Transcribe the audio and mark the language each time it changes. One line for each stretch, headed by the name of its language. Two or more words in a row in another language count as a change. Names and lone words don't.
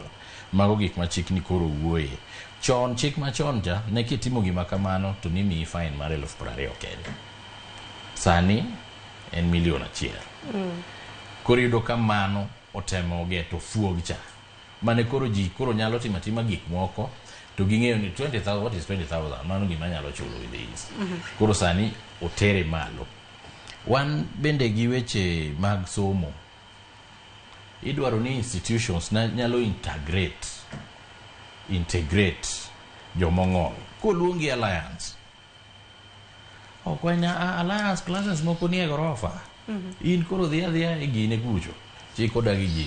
Luo (Kenya and Tanzania): Mago gik ma chik ni koro wuoye. Chon, chik machon ja ne kitimo gima kamano to nimi fine mar 20,000 kende. Sani en 1,000,000. Koro yudo ka mano otemo geto fuog cha, mane koro ji koro nyalo tima gik moko to ging'eyo ni 20,000,
English: what is 20,000?
Luo (Kenya and Tanzania): Mano gima nyalo chulo
English: with this.
Luo (Kenya and Tanzania): Koro sani otere malo. Wan bende gi weche mag somo, idwaro ni institutions nyalo integrate jomong'ol koluongi alliance. Okwanya alliance classes moko nie gorofa, in koro dhia e gine kucho chiko dagi gini.